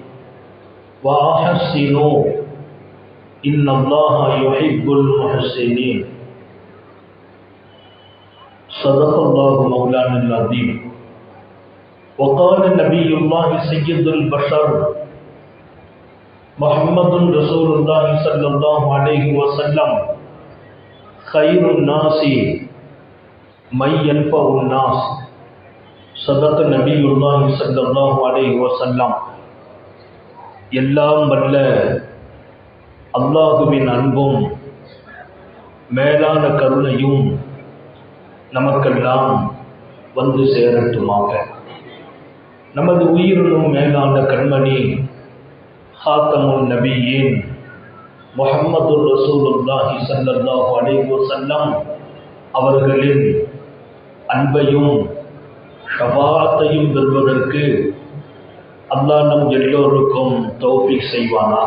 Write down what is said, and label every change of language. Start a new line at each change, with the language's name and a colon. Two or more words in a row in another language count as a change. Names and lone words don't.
Arabic: وأحسنوا إن الله يحب المحسنين صدق الله مولانا العظيم وقال نبي الله سيد البشر محمد رسول الله صلى الله عليه وسلم خير الناس من ينفع الناس صدق نبي الله صلى الله عليه وسلم
Tamil: எல்லாம் வல்ல அல்லாஹுவின் அன்பும் மேலான கருணையும் நமக்கெல்லாம் வந்து சேரட்டுமாக. நமது உயிரினும் மேலான கண்மணி ஹாத்தமுன் நபியின் முஹம்மது ரசூலுல்லாஹி
Arabic: صلى الله عليه وسلم
Tamil: அவர்களின் அன்பையும் ஷஃபாஅத்தையும் பெறுவதற்கு அல்லாஹ் நம் எல்லோருக்கும் தௌஃபீக் செய்வானாக.